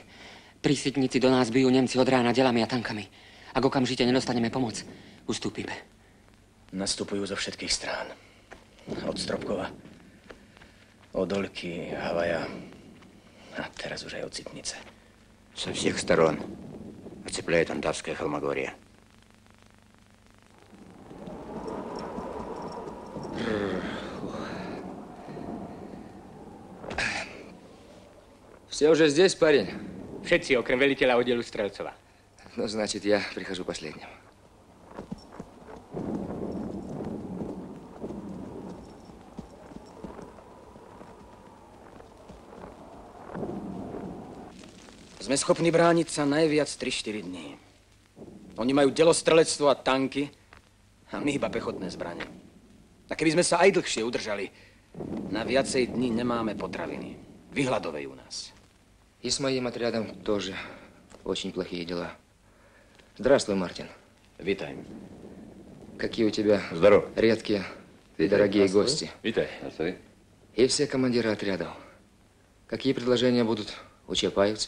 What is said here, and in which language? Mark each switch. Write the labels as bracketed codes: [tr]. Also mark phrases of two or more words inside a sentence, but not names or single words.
[sk] Prísvetníci do nás bijú Nemci od rána delami a tankami. Ak okamžite nedostaneme pomoc, ustúpime. Nastupujú zo všetkých strán. Od Stropkova, od Olky, Havaja a teraz už aj od Citnice. [ru] Со всех сторон оцепляет Антарское холмогорье. Все уже здесь, парень? [sk] Všetci, okrem veliteľa oddielu Strelcova. [ru] Ну, значит, я прихожу последним. [sk] Sme schopní brániť sa najviac 3-4 dní. Oni majú delostrelectvo a tanky a my iba pechotné zbrane. A keby sme sa aj dlhšie udržali, na viacej dní nemáme potraviny. Vyhľadovajú nás. [ru] И с моим отрядом тоже очень плохие дела. Здравствуй, Мартин. [sk] Витай. [ru] Какие у тебя Здорово. редкие и дорогие гости. [sk] Витай. [ru] И все командиры отрядов. Какие предложения будут у чапаевцев?